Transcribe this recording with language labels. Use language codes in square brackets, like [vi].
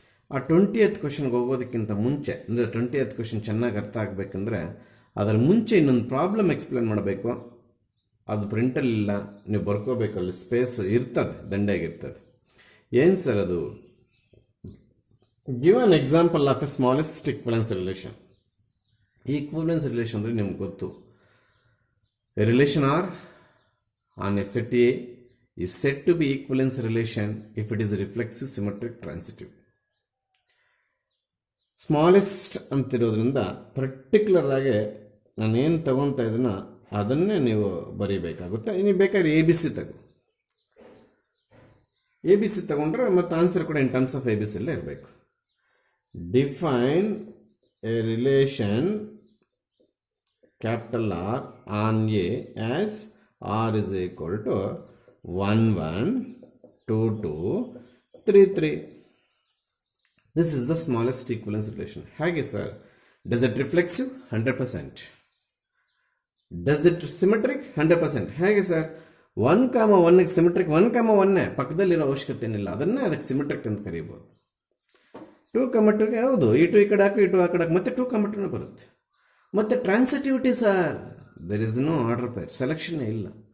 [kn] ಆ 20th ಕ್ವೆಶನ್ಗೆ ಹೋಗೋದಕ್ಕಿಂತ ಮುಂಚೆ, ಅಂದರೆ 20th ಕ್ವೆಶನ್ ಚೆನ್ನಾಗಿ ಅರ್ಥ ಆಗಬೇಕಂದ್ರೆ ಅದರ ಮುಂಚೆ ಇನ್ನೊಂದು ಪ್ರಾಬ್ಲಮ್ ಎಕ್ಸ್ಪ್ಲೇನ್ ಮಾಡಬೇಕು. ಅದು ಪ್ರಿಂಟಲ್ಲಿಲ್ಲ, ನೀವು ಬರ್ಕೋಬೇಕು, ಅಲ್ಲಿ ಸ್ಪೇಸ್ ಇರ್ತದೆ, ದಂಡೆಯಾಗಿರ್ತದೆ. ಏನು ಸರ್ ಅದು? [en] Give an example of a smallest equivalence relation. [kn] ಈ ಈಕ್ವಲೆನ್ಸ್ ರಿಲೇಷನ್ ಅಂದರೆ ನಿಮ್ಗೆ ಗೊತ್ತು. [en] A relation R on a set A is said to be equivalence relation if it is reflexive, symmetric, transitive. [kn] Smallest ಅಂತಿರೋದ್ರಿಂದ particular ಆಗಿ ನಾನೇನು ತಗೊತಾ ಇದನ್ನ ಅದನ್ನೇ ನೀವು ಬರೀಬೇಕಾಗುತ್ತೆ. ನೀವು ಬೇಕಾದ್ರೆ ಎ ಬಿ ಸಿ ತಗೊಂಡ್ರೆ ಮತ್ತು ಆನ್ಸರ್ ಕೂಡ in terms of A B C ಅಲ್ಲೇ ಇರಬೇಕು. [en] Define a relation capital R on A as R is equal to 1 1 2 2 3 3. This is the smallest equivalence relation. [kn] Hage sir, [en] does it reflexive? 100%. Does it symmetric? 100%. Hage sir, [kn] 1, 1 symmetric, 1, 1 ಪಕ್ಕದಲ್ಲಿರೋ ಅವಶ್ಯಕತೆ ಏನಿಲ್ಲ, ಅದನ್ನೇ ಅದಕ್ಕೆ symmetric ಅಂತ ಕರೀಬೋದು. 2, 2 ಹೌದು, ಈ 2 ಈ ಕಡೆ ಹಾಕು, ಈ 2 ಆ ಕಡೆ ಹಾಕು, ಮತ್ತೆ 2, 2 ಬರುತ್ತೆ. ಮತ್ತೆ transitivity sir, [en] there is no order pair, [kn] selection ಇಲ್ಲ.